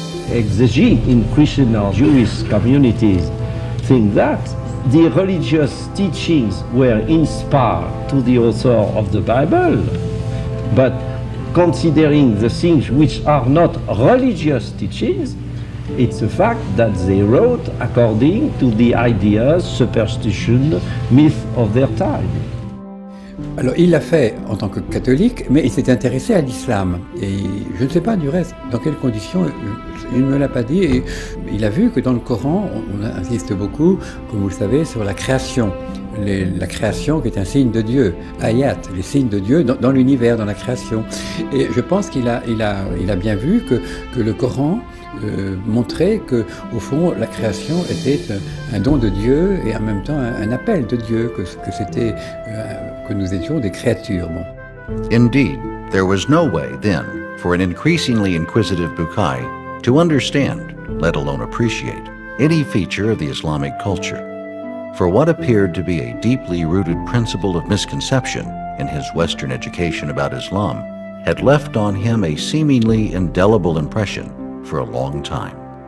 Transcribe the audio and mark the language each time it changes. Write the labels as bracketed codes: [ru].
[en] Exegetes in Christian or Jewish communities think that the religious teachings were inspired to the author of the Bible, but considering the things which are not religious teachings, it's a fact that they wrote according to the ideas, superstition, myth of their time. [fr] Alors il l'a fait en tant que catholique, mais il s'est intéressé à l'islam. Et je ne sais pas du reste dans quelles conditions, il ne me l'a pas dit. Et il a vu que dans le Coran, on insiste beaucoup, comme vous le savez, sur la création. La création qui est un signe de Dieu, ayat, les signes de Dieu dans l'univers, dans la création. Et je pense qu'il a bien vu que le Coran montrait que, au fond, la création était un don de Dieu et en même temps un appel de Dieu, que nous étions des créatures. Bon. [en] Indeed, there was no way then for an increasingly inquisitive Bukai to understand, let alone appreciate, any feature of the Islamic culture. For what appeared to be a deeply rooted principle of misconception in his Western education about Islam had left on him a seemingly indelible impression for a long time.